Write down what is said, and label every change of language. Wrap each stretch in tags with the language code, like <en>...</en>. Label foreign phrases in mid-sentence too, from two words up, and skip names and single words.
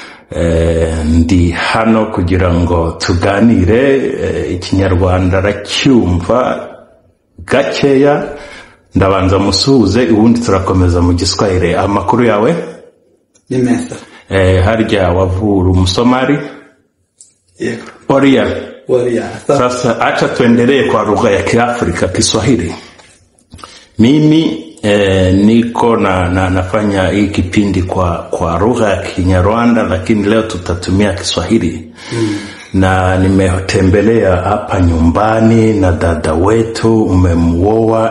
<rw>Ndi hano kugira ngo tuganire. Ikinyarwanda racyumva gakeya, ndabanza musuhuze ubundi turakomeza mu Giswahili. Amakuru yawe? Ni meza. Harya wavuru Msomali? Yego. Oria.</rw> <sw>Sasa acha tuendelee kwa lugha ya Kiafrika, Kiswahili. Mimi niko nafanya hii kipindi kwa lugha ya Kinyarwanda, lakini leo tutatumia Kiswahili. Na nimetembelea hapa nyumbani na dada wetu, umemuoa.</sw>